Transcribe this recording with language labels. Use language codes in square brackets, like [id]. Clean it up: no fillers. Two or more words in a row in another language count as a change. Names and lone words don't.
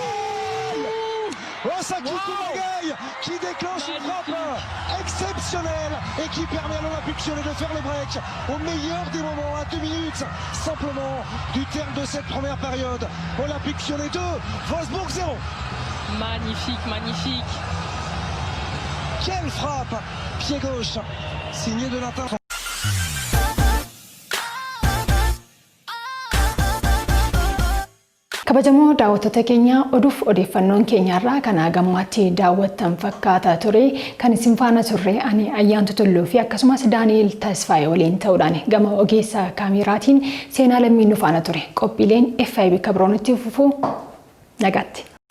[fr] Osaki Koumagaï qui déclenche une frappe exceptionnelle et qui permet à l'Olympique Lyonnais de faire le break au meilleur des moments, à 2 minutes simplement du terme de cette première période. Olympique Lyonnais 2, Wolfsburg 0. Magnifique, magnifique. Quelle frappe, pied gauche, signé de l'intervention. [om] Kabajamoo daawwattoota keenya oduuf odeeffannoon keenyarraa kana gammaatti daawwattan fakkaata ture kan isin faana turre ani Ayyaantu Tulluu fi akkasumas Daani'eel Tasfaayee waliin ta'uudhaan gama ogeessa kaameraatiin seenaa lammiin nu faana ture qophiileen FIB kabroonitti fufuu nagaatti.